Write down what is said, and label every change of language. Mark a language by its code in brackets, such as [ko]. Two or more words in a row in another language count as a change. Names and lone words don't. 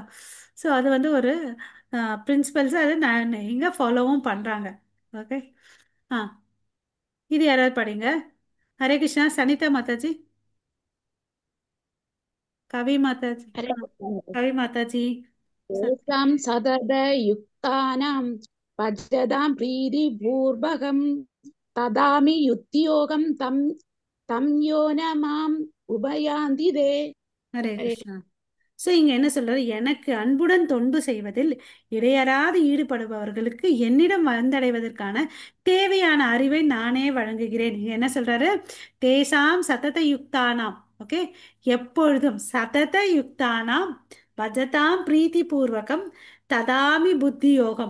[ta] ஸோ அது வந்து ஒரு பிரின்சிபல்ஸ், அது நான் எங்க ஃபாலோவும் பண்றாங்க. ஓகே. ஆ இது யாராவது படிங்க. ஹரே கிருஷ்ணா. சனிதா மாதாஜி, கவி மாதாஜி. हरे ஆ, कृष्ण। கவி மாதாஜி. [sa] तेषां सततयुक्तानां भजतां प्रीतिपूर्वकं ददामि युक्तियोगं तं यो न माम् उभयान्ति ते। [ta] ஹரே हरे கிருஷ்ணா. ஸோ இங்க என்ன சொல்றாரு, எனக்கு அன்புடன் தொண்டு செய்வதில் இடையறாது ஈடுபடுபவர்களுக்கு என்னிடம் வந்தடைவதற்கான தேவையான அறிவை நானே வழங்குகிறேன். இங்க என்ன சொல்றாரு, [sa] तेषां सतत युक्तानाम्. [ta] ஓகே. எப்பொழுதும் [sa] सतत युक्तानां भजतां प्रीतिपूर्वकं ददामि बुद्धि योगम्.